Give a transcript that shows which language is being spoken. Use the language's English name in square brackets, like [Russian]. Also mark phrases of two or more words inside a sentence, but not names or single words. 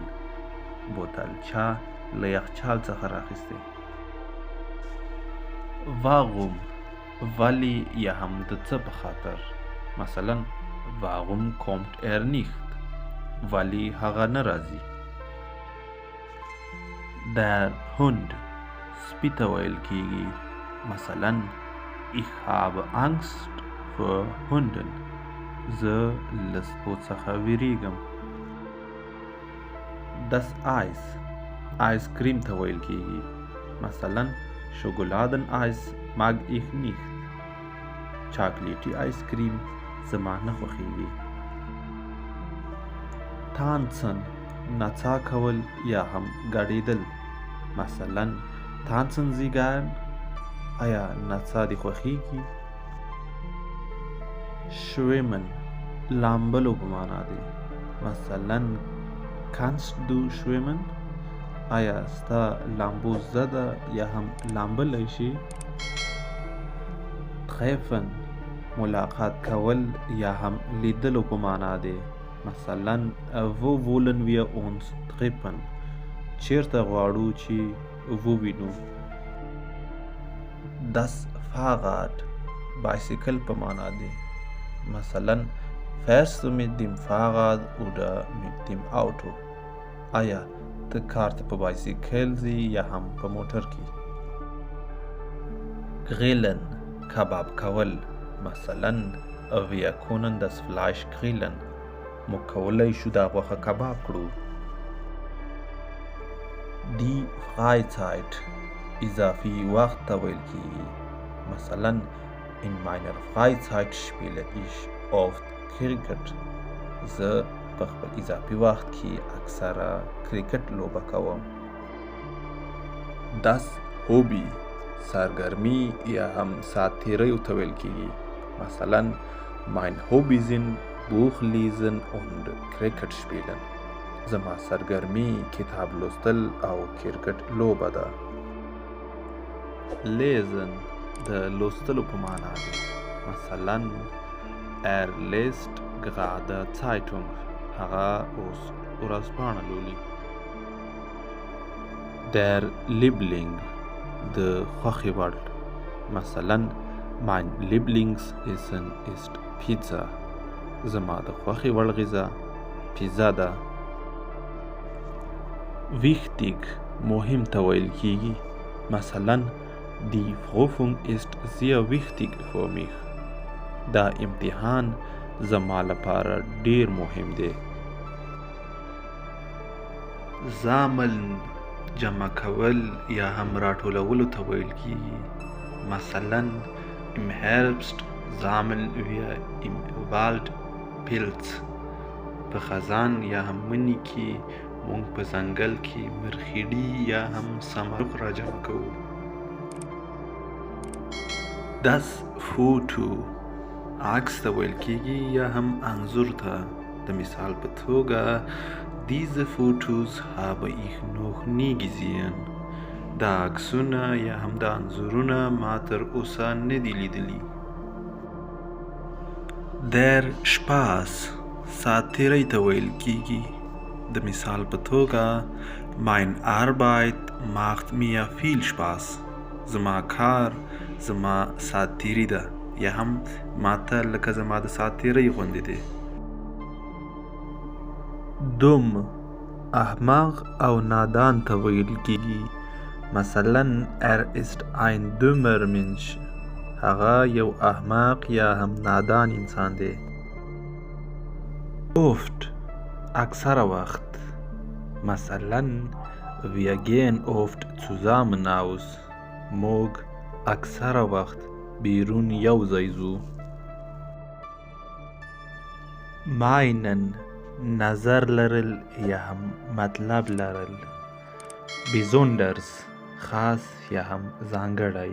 [Pashto] بوتل چا له یخچال څخه راخیستی. warum ولی یا هم د څه په خاطر. [German] مثلا warum kommt nicht. [Pashto] ولی هغه نه راځي. [German] Der Hund [Pashto] سپي ته ویل کیږي. [German] مثلا ich habe Angst vor Hunden. [Pashto] زه له سپو څخه ویریږم. [German] Das Eis [Pashto] آیس کریم ته ویل کیږي. [German] مثلا Schokoladeneis mag ich nicht. [Pashto] چاکلیټي آیس کریم زما نه خوښیږي. tanzen نڅا کول یا هم ګډېدل. [German] مثلا tanzen Sie gern. [Pashto] آیا نڅا دې خوښیږي؟ schwimmen لامبلو په معنا دی. [German] مثلا kannst du schwimmen. [Pashto] آیا ستا لامبو زده یا هم لامبلی شي؟ treffen ملاقات کول یا هم لیدلو په معنا دی. [German] مثلا wo wollen wir uns treffen. [Pashto] چیرته غواړو چې ووینو. [German] das Fahrrad [Pashto] بایسیکل په معنا دی. [German] مثلا fährst du mit dem Fahrrad oder mit dem Auto. [Pashto] آیا ته کار ته په بایسیکل ځې یا هم په موټر کې. grillen کباب کول. [German] مثلا wir können das Fleisch grillen. [Pashto] موږ کولی شو دا غوښه کباب کړو. [German] die Freizeit [Pashto] اضافي وخت ته ویل کیږي. [German] مثلا in meiner Freizeit spiele ich oft Cricket. [Pashto] زه په خپل اضافي وخت کې اکثره کرکټ لوبه کوم. [German] das Hobby [Pashto] سرګرمي یا هم ساعت تیریو ته ویل کیږي. [German] مثلا mein Hobby sind Buch lesen und Cricket spielen. [Pashto] زما سرګرمي کتاب لوستل او کرکټ لوبه ده. lesen د لوستلو په معنا دی. [German] مثلا liest gerade Zeitung. [Pashto] هغه اوس ورځپاڼه لولي. [German] der Liebling [Pashto] د خوښې وړ. [German] مثلا mein Lieblingsessen ist Pizza. [Pashto] زما د خوښې وړ غذا حافظه ده. wichtig مهم ته ویل کیږي. [German] مثلا die Prüfung ist sehr wichtig für mich. [Pashto] دا امتحان زما لپاره ډیر مهم دی. زامل جمع کول یا هم راټولولو ته ویل کیږي. [German] مثلا im Herbst sammeln wir im Wald Pilz. [Pashto] په خزان یا هم مني کې مونږ په ځنګل کې مرخیړي یا هم سمرغ را جمع کوو. [German] Das Foto [Pashto] عکس ته ویل کیږي یا هم انځور ته. د مثال په توګه [German] diese Fotos habe ich noch nie gesehen. [Pashto] دا عکسونه یا هم دا انځورونه ما تر اوسه نه دي لیدلي. [German] Der Spaß [Pashto] ساتیرۍ ته ویل کیږي. د مثال په توګه [German] mein Arbeit macht mir viel Spaß. [Pashto] زما کار زما ساتیري ده یا هم ماته لکه زما د ساتیرۍ غوندې دی. dumm احمق او نادان ته ویل کیږي. [German] مثلا ist ein dummer Mensch. [Pashto] هغه یو احمق یا هم نادان انسان دی. oft اکثره وخت. [German] مثلا wir gehen oft zusammen aus. [Pashto] موږ اکثره وخت بیرون یو ځای ځو. meinen نظر لرل یا هم مطلب لرل. besonders خاص یا هم ځانګړی.